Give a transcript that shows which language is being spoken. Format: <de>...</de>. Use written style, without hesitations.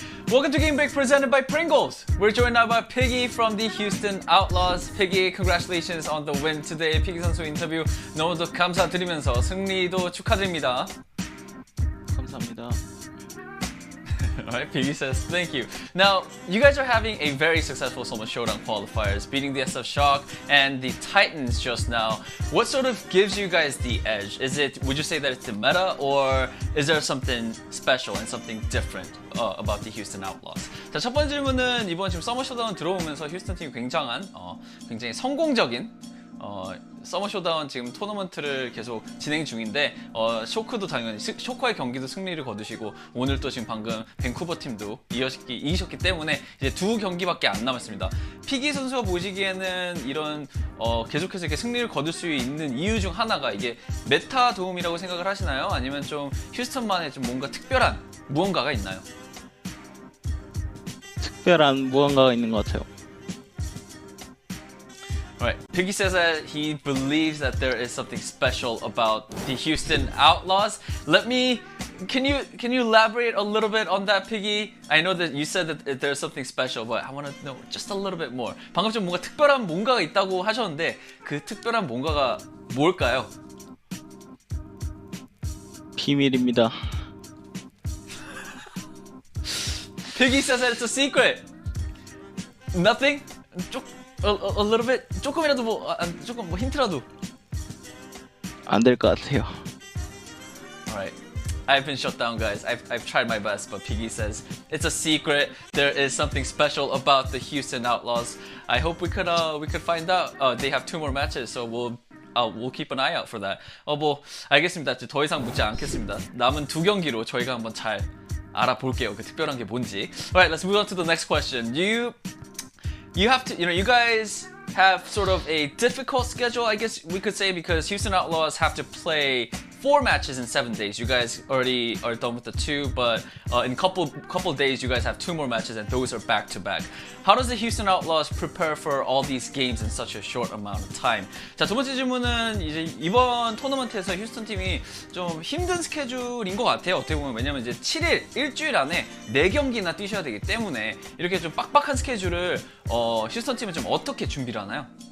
<en>Welcome to Game Break presented by Pringles. We're joined now by Piggy from the Houston Outlaws. Piggy, congratulations on the win today.</en> <ko>Piggy 선수 인터뷰 너무도 감사드리면서 승리도 축하드립니다. 감사합니다.</ko> <en>Alright, Piggy says thank you. Now, you guys are having a very successful Summer Showdown Qualifiers, beating the SF Shock and the Titans just now. What sort of gives you guys the edge? Would you say that it's the meta, or is there something special and something different about the Houston Outlaws?</en> <ko>자, 첫 번째 질문은 이번 지금 서머 쇼다운 들어오면서 휴스턴 팀이 굉장히 성공적인 서머 쇼다운 지금 토너먼트를 계속 진행 중인데 쇼크도 당연히 쇼크와의 경기도 승리를 거두시고 오늘 또 지금 방금 밴쿠버 팀도 이기셨기 때문에 이제 2경기밖에 안 남았습니다. 피기 선수가 보시기에는 이런 계속해서 이렇게 승리를 거둘 수 있는 이유 중 하나가 이게 메타 도움이라고 생각을 하시나요? 아니면 좀 휴스턴만의 좀 뭔가 특별한 무언가가 있나요? 특별한 무언가가 있는 것 같아요.</ko> <en>Right. Piggy says that he believes that there is something special about the Houston Outlaws. Can you elaborate a little bit on that, Piggy? I know that you said that there's something special, but I want to know just a little bit more.</en> <ko>방금 좀 뭔가 특별한 뭔가가 있다고 하셨는데 그 특별한 뭔가가 뭘까요? 비밀입니다.</ko> <en>Piggy says that it's a secret. Nothing? A little bit?</en> <ko>조금이라도 조금 힌트라도. 안 될 것 같아요.</ko> <en>Alright. I've been shut down, guys. I've tried my best, but Piggy says it's a secret. There is something special about the Houston Outlaws. I hope we could find out. They have 2 more matches, so we'll keep an eye out for that.</en> <ko>뭐 알겠습니다. 더 이상 묻지 않겠습니다. 남은 2경기로 저희가 한번 잘 알아볼게요. 그 특별한 게 뭔지.</ko> <en>Alright, let's move on to the next question. You have to, you guys have sort of a difficult schedule, I guess we could say, because Houston Outlaws have to play 4 matches in 7 days. You guys already are done with the 2, but in couple days you guys have 2 more matches, and those are back to back. How does the Houston Outlaws prepare for all these games in such a short amount of time?</en> <ko>자, 두 번째 질문은 이제 이번 토너먼트에서 휴스턴 팀이 좀 힘든 스케줄인 것 같아요. 어떻게 보면 왜냐면 이제 7일 일주일 안에 4경기나 뛰셔야 되기 때문에 이렇게 좀 빡빡한 스케줄을 휴스턴 팀은 좀 어떻게 준비를 하나요?</ko>